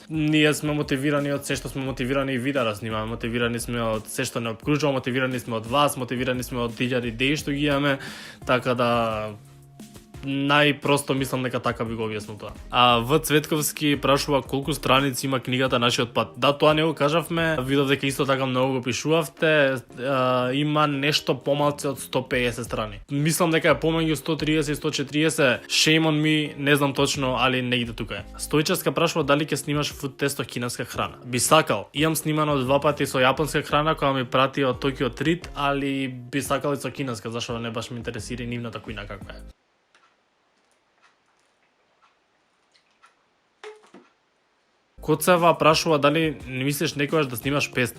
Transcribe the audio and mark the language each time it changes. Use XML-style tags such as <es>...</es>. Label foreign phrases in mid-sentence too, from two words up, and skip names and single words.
<mk>Ние сме мотивирани од се што сме мотивирани и видео да снимаме, мотивирани сме од се што не обкружува, мотивирани сме од вас, мотивирани сме од илјади идеи што ги имаме, така да најпросто мислам дека така би го објаснил тоа. В Цветковски прашува колку страници има книгата Нашиот пат. Да, тоа не го кажавме, видов дека исто така многу го пишувавте, има нешто помалце од 150 страни. Мислам дека е помеѓу 130 и 140,</mk> <en>shame on me,</en> <mk>не знам точно, али негде тука е. Стојчевска прашува дали ќе снимаш фуд тесто кинеска храна. Би сакал, имам снимано 2 пати со јапонска храна која ми прати од Tokyo Treat, али би сакал и со кинеска, зашто не баш ме интересира нивната кујна каква е. Коцева прашува дали не мислиш некогаш да снимаш песна.</mk>